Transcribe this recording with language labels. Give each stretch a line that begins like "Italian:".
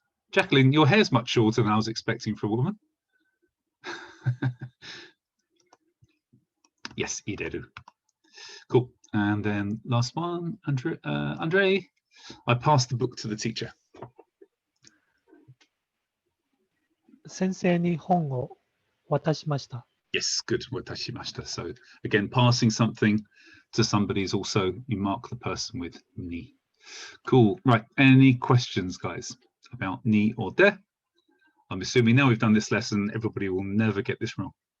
English: Jacqueline, your hair's much shorter than I was expecting for a woman. Yes, ireru. Cool. And then last one, Andre, I passed the book to the teacher.
Japanese: 先生に本を渡しました。
English: Yes, good. Watashimashita. So again, passing something to somebody is also, you mark the person with ni. Cool. Right. Any questions, guys, about ni or de? I'm assuming now we've done this lesson, everybody will never get this wrong.